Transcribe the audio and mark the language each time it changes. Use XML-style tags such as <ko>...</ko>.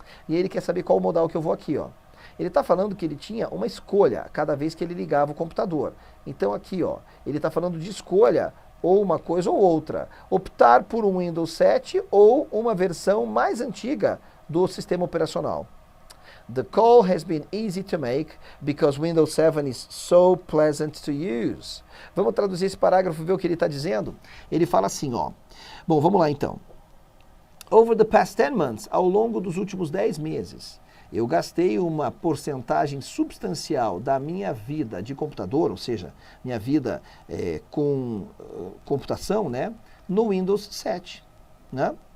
<pt>E ele quer saber qual modal que eu vou aqui, ó. Ele está falando que ele tinha uma escolha cada vez que ele ligava o computador. Então aqui, ó, ele está falando de escolha ou uma coisa ou outra. Optar por um Windows 7 ou uma versão mais antiga do sistema operacional.</pt> <en>The call has been easy to make because Windows 7 is so pleasant to use.</en> <pt>Vamos traduzir esse parágrafo e ver o que ele está dizendo? Ele fala assim, ó. Bom, vamos lá então.</pt> <en>Over the past 10 months,</en> <pt>ao longo dos últimos 10 meses, eu gastei uma porcentagem substancial da minha vida de computador, ou seja, minha vida com computação, né, no Windows 7, né?</pt>